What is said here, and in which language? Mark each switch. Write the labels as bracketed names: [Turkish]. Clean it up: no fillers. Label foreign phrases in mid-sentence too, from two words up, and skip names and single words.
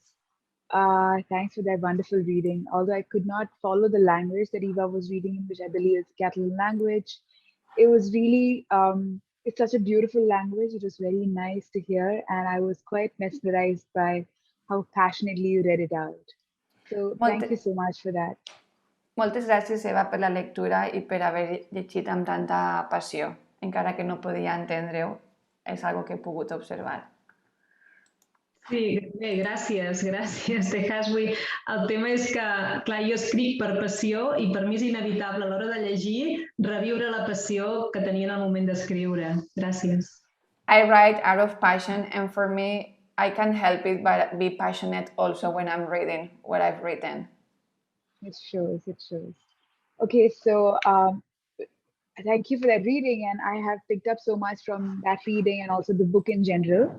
[English] Thanks for that wonderful reading. Although I could not follow the language that Eva was reading in, which I believe is Catalan language, it was really, it's such a beautiful language. It was very nice to hear, and I was quite mesmerized by how passionately you read it out. So thank you so much for that. [Catalan] Moltes gràcies, Eva, per la lectura i per haver llegit amb tanta passió. Encara que no podia entendre-ho, és algo que he pogut observar. Sí, bé, gràcies, Tejaswi. El tema és que, clar, jo escric per passió i per mi és inevitable a l'hora de llegir reviure la passió que tenia en el moment d'escriure. Gràcies. [English] I write out of passion, and for me, I can't help it but be passionate also when I'm reading what I've written. It shows. Okay, so thank you for that reading, and I have picked up so much from that reading and also the book in general.